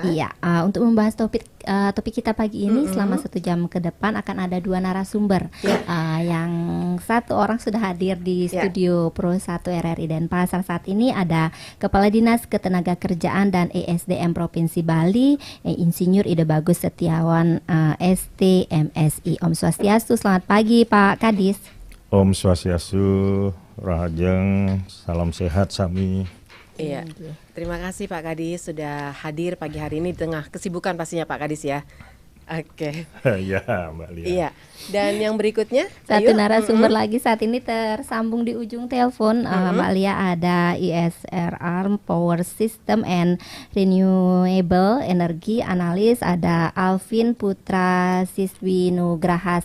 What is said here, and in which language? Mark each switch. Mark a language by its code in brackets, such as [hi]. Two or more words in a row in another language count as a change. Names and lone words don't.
[id] Iya, untuk membahas topik kita pagi ini selama 1 jam ke depan akan ada 2 narasumber. Yang satu orang sudah hadir di studio Pro 1 RRI Denpasar saat ini, ada Kepala Dinas Ketenagakerjaan dan ESDM Provinsi Bali, Insinyur Ide Bagus Setiawan, ST MSI. [ban] Om Swastiastu, [id] selamat pagi Pak Kadis. [ban] Om Swastiastu, Rahajeng, salam sehat sami. [id] Iya, terima kasih Pak Kadis sudah hadir pagi hari ini di tengah kesibukan pastinya Pak Kadis ya. Oke. Ya Mbak Lia. Iya, dan yang berikutnya satu narasumber lagi saat ini tersambung di ujung telepon Mbak Lia, ada ISRR [en] Power System and Renewable Energy Analis, [id] ada Alvin Putra Siswinugraha.